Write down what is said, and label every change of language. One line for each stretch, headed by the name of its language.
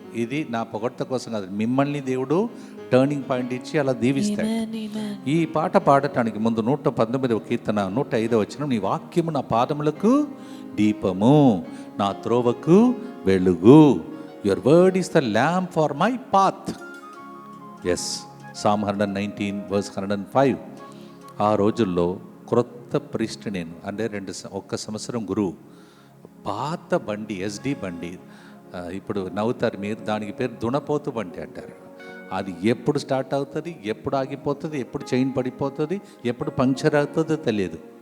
Telugu: ఇది నా పొగడ్త కోసం కాదు, మిమ్మల్ని దేవుడు టర్నింగ్ పాయింట్ ఇచ్చి అలా దీవిస్తాడు. ఈ పాట పాడటానికి ముందు 119వ కీర్తన 105వ వచనం, నీ వాక్యము నా పాదములకు దీపము, నా త్రోవకు వెలుగు.
English: Your word is the lamp for my path. Yes, Psalm 119 verse 105.
Telugu: ఆ రోజుల్లో క్రొత్త ప్రీస్ట్ నేను, అంటే 1 సంవత్సరం గురువు. పాత బండి, SD బండి, ఇప్పుడు నవ్వుతారు మీరు, దానికి పేరు దునపోతు బండి అంటారు. అది ఎప్పుడు స్టార్ట్ అవుతుంది, ఎప్పుడు ఆగిపోతుంది, ఎప్పుడు చైన్ పడిపోతుంది, ఎప్పుడు పంక్చర్ అవుతుందో తెలియదు.